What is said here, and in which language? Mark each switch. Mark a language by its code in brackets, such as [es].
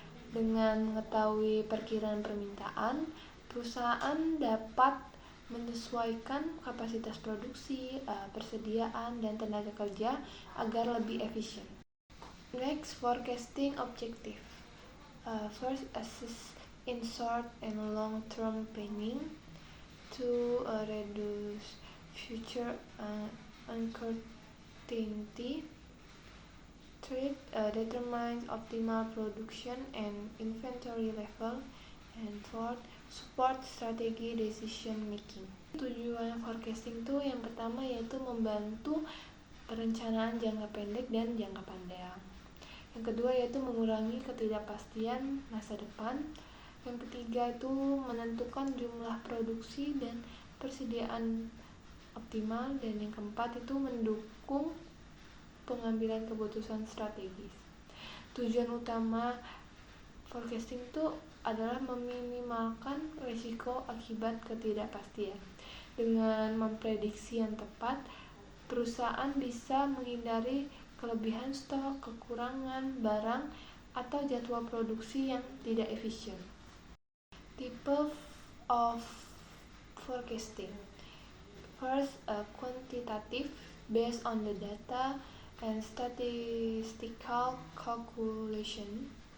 [id] Dengan mengetahui perkiraan permintaan, perusahaan dapat menyesuaikan kapasitas produksi, persediaan, dan tenaga kerja agar lebih efisien. [en] Next, forecasting objective. First, assist in short and long-term planning to reduce future uncertainty. Third, determines optimal production and inventory level. And fourth, support strategi decision making. [id] Tujuan forecasting itu yang pertama yaitu membantu perencanaan jangka pendek dan jangka panjang. Yang kedua yaitu mengurangi ketidakpastian masa depan. Yang ketiga itu menentukan jumlah produksi dan persediaan optimal. Dan yang keempat itu mendukung pengambilan keputusan strategis. Tujuan utama forecasting itu adalah meminimalkan risiko akibat ketidakpastian. Dengan memprediksi yang tepat, perusahaan bisa menghindari kelebihan stok, kekurangan barang, atau jadwal produksi yang tidak efisien. [en] Type of forecasting. First, quantitative, based on the data and statistical calculation.